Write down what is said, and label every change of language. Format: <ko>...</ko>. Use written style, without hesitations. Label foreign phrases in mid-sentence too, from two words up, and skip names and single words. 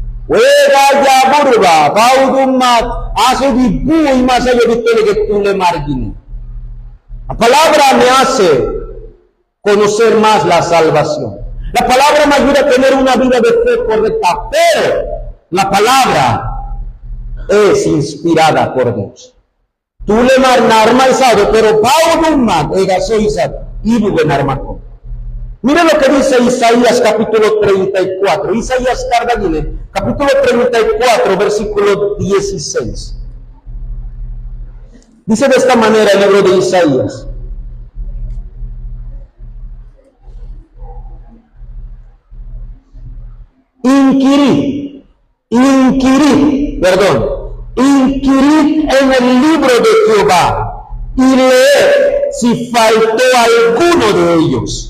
<es>La palabra me hace conocer más la salvación. La palabra me ayuda a tener una vida de fe correcta, pero la palabra es inspirada por Dios. Tú le marnarmaizado, pero Paudumat, egasoizad, y bubenarmaco. Miren lo que dice Isaías capítulo 34. Isaías Cardagine, capítulo 34, versículo 16. Dice de esta manera el libro de Isaías. Inquirid en el libro de Jehová y leed si faltó alguno de ellos.</es>